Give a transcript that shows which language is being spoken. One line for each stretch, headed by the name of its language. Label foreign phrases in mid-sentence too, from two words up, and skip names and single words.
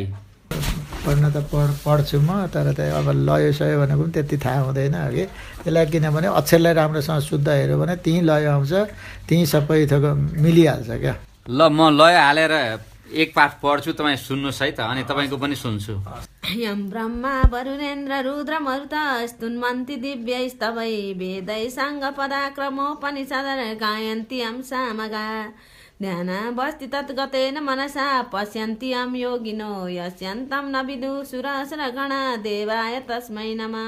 Nepali: पढ्न त पढ्छु म, तर त अब लय सय भनेको पनि त्यति थाहा हुँदैन कि त्यसलाई, किनभने अक्षरलाई राम्रोसँग शुद्ध हेऱ्यो भने त्यहीँ लय आउँछ, त्यहीँ सबै थोक मिलिहाल्छ क्या। ल म लय हालेर एक पाठ पढ्छु, तपाईँ सुन्नुहोस् है त, अनि तपाईँको पनि सुन्छु।
Sanskrit: यम ब्रह्मा वरुणेन्द्र रुद्र मरुत स्तुन्वन्ति दिव्य स्तवै वेदै साङ्ग पदाक्रमोपनिषद गायन्ति यम सामगा ध्यान बस्ति तद्गतेन मनसा पश्यन्ति यम योगिनो यस्यन्तं न विदुषुरसुरगणा देवाय तस्मै नमः।